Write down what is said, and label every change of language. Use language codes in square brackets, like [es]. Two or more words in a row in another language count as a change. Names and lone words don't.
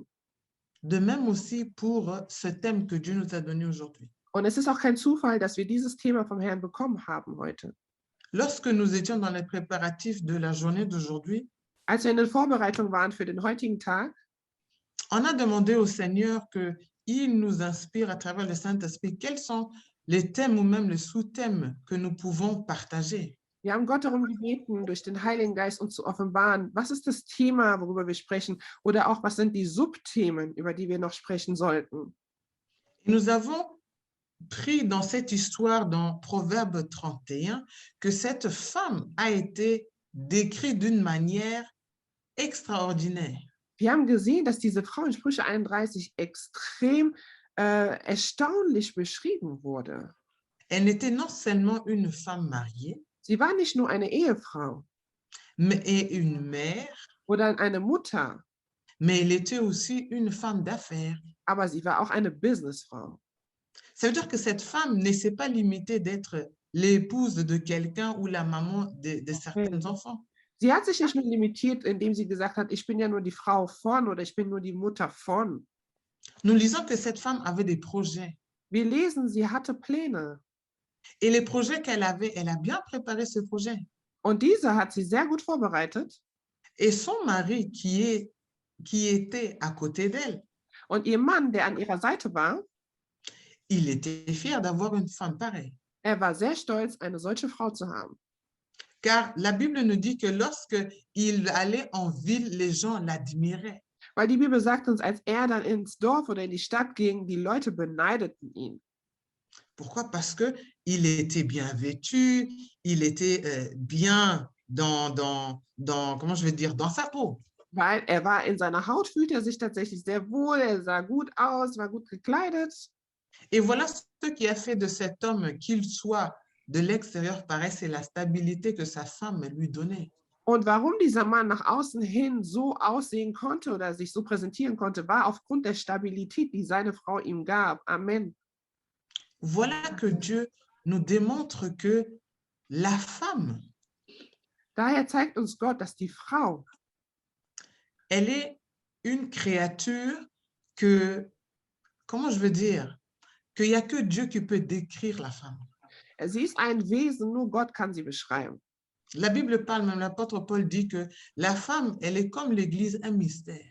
[fr] De même aussi pour ce thème que Dieu nous a donné aujourd'hui. [de] Und es ist auch kein Zufall, dass wir dieses Thema vom Herrn bekommen haben heute. [fr] Lorsque nous étions dans les préparatifs de la journée d'aujourd'hui, [de] Als wir in der Vorbereitung waren für den heutigen Tag, [fr] on a demandé au Seigneur qu'il nous inspire à travers le Saint-Esprit quels sont les thèmes ou même les sous-thèmes que nous pouvons partager. [de] wir haben Gott darum gebeten, durch den Heiligen Geist uns zu offenbaren, was ist das Thema, worüber wir sprechen, oder auch was sind die Subthemen, über die wir noch sprechen sollten. [fr] Et nous avons pris dans cette histoire, dans Proverbe 31, que cette femme a été décrite d'une manière extraordinaire. [de] Wir haben gesehen, dass diese Frau in Sprüche 31 extrem erstaunlich beschrieben wurde. [fr] Elle n'était non seulement une femme mariée, [de] Sie war nicht nur eine Ehefrau [fr] mais et une mère, [de] oder eine Mutter, [fr] mais elle était aussi une femme d'affaires. [de] aber sie war auch eine Businessfrau. [fr] Ça veut dire que cette femme ne s'est pas limitée d'être l'épouse de quelqu'un ou la maman de certains enfants. [de] Sie hat sich nicht nur limitiert, indem sie gesagt hat, ich bin ja nur die Frau von oder ich bin nur die Mutter von. [fr] Nous lisons que cette femme avait des projets. [de] Wir lesen, sie hatte Pläne. [fr] Et les projets qu'elle avait, elle a bien préparé ce projet. [de] Und diese hat sie sehr gut vorbereitet. [fr] Et son mari qui était à côté d'elle, [de] Und ihr Mann, der an ihrer Seite war, [fr] il était fier d'avoir une femme pareille. [de] er war sehr stolz, eine solche Frau zu haben. [fr] Car la Bible nous dit que lorsque il allait en ville, les gens l'admiraient. [de] Weil die Bibel sagt uns, als er dann ins Dorf oder in die Stadt ging, die Leute beneideten ihn. [fr] Pourquoi? Parce que il était bien vêtu, il était bien comment je vais dire, dans sa peau. [de] Weil er war in seiner Haut, fühlte er sich tatsächlich sehr wohl, er sah gut aus, war gut gekleidet. [fr] Et voilà ce qui a fait de cet homme qu'il soit de l'extérieur pareil, c'est la stabilité que sa femme lui donnait. [de] Und warum dieser Mann nach außen hin so aussehen konnte oder sich so präsentieren konnte, war aufgrund der Stabilität, die seine Frau ihm gab. [fr] Amen. Voilà que Dieu nous démontre que la femme, [de] Daher zeigt uns Gott, dass die Frau, [fr] elle est une créature que, comment je veux dire, qu'il n'y a que Dieu qui peut décrire la femme. [de] sie ist ein Wesen, nur Gott kann sie beschreiben. [fr] La Bible parle, même l'apôtre Paul dit que la femme, elle est comme l'Église, un mystère.